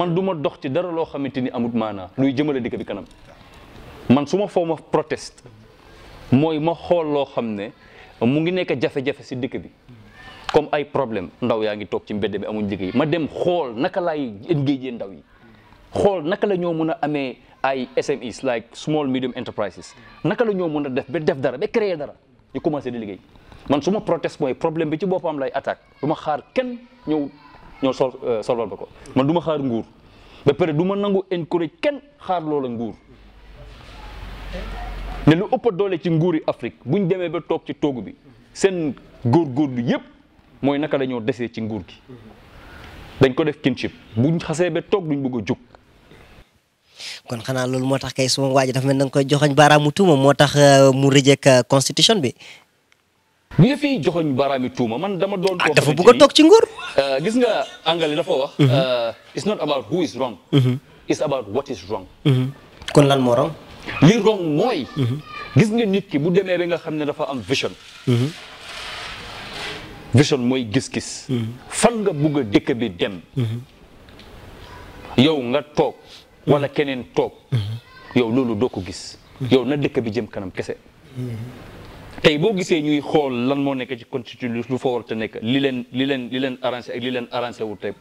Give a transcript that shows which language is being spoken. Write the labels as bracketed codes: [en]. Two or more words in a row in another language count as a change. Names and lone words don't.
[wo] man du ma dox ci dara loo xamante ni amut maanaa luy jëmale dëkk bi kanam man su ma foo ma proteste mooy ma xool loo xam ne mu ngi nekk jafe-jafe si dëkk bi comme ay problème ndaw yaa ngi toog ci mbedd bi amuñ liggéey ma dem xool naka laay engagé ndaw yi xool naka la ñoo mën a amee ay [en] SMEs like small medium enterprises [wo] naka la ñoo mën a def ba def dara ba créer dara ñu commencé di liggéey man su ma proteste mooy problème bi ci boppam lay attaque du ma xaar kenn ñëw solval ba ko man du ma xaar nguur ba pare du ma nangu encourage kenn xaar loola nguur ne lu ëpp doole ci nguuri Afrique buñ demee ba toog ci toogu bi seen góorgóorlu yépp mooy naka la ñoo desee ci nguur gi dañ ko def kinship buñ xasee ba toog duñ bëgg a jóg. kon xanaa loolu moo tax kay suma waaji dafa mel na nga koy joxoñ baaraamu tuuma moo tax mu reject constitution bi. bu ñu fi joxoñ baaraami tuuma man dama doon. dafa bëgg a toog ci nguur. gis nga anglais dafa wax. [en] it's not about who is wrong. it's about what is wrong. [wo] kon lan moo wrong. li wrong mooy. gis nga nit ki bu demee ba nga xam ne dafa am vision. vision mooy gis-gis. fan nga bugg a dëkk bi dem. yow nga toog. wala keneen toog. yow loolu doo ko gis. yow na dëkk bi jëm kanam kese. tey boo gisee ñuy xool lan moo nekk ci constitution lu fa war te nekk li leen arrangé ak li leen arrangé wul tey.